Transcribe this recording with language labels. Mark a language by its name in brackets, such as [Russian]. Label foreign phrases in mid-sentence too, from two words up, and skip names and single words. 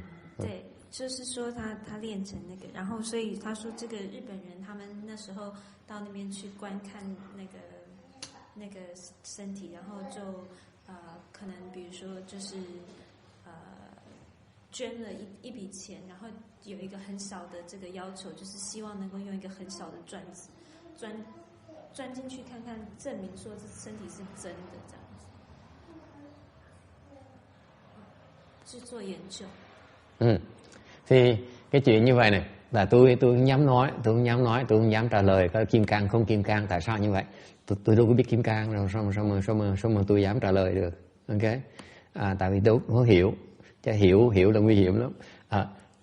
[Chinese] 对，就是说他练成那个，然后所以他说这个日本人他们那时候到那边去观看那个身体，然后就可能比如说就是捐了一笔钱，然后有一个很小的这个要求，就是希望能够用一个很小的钻子钻进去看看，证明说这身体是真的这样子，去做研究。 [Vietnamese] Thì cái chuyện như vậy này là tôi không dám nói, tôi không dám trả lời có kim cang không kim cang, tại sao như vậy? Tôi đâu có biết kim cang đâu, sao mà tôi dám trả lời được, ok? Tại vì tôi không hiểu, chứ hiểu là nguy hiểm lắm.